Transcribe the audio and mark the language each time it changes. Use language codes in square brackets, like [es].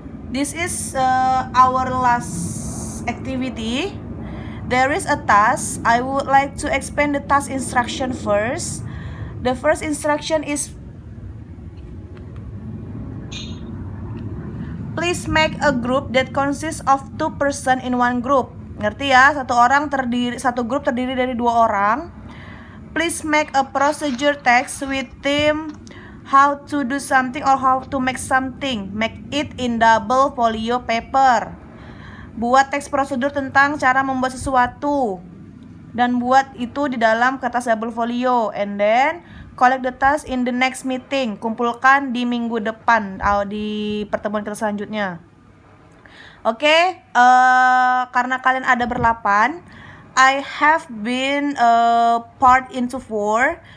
[en] This is our last activity. There is a task. I would like to explain the task instruction first. The first instruction is please make a group that consists of 2 person in one group. [id] Ngerti ya? Satu grup terdiri dari 2 orang. [en] Please make a procedure text with theme how to do something or how to make something. Make it in double folio paper. [id] Buat teks prosedur tentang cara membuat sesuatu dan buat itu di dalam kertas double folio. [en] And then collect the task in the next meeting. [id] Kumpulkan di minggu depan di pertemuan kita selanjutnya. Oke, karena kalian ada berlapan, [en] I have been divided into 4.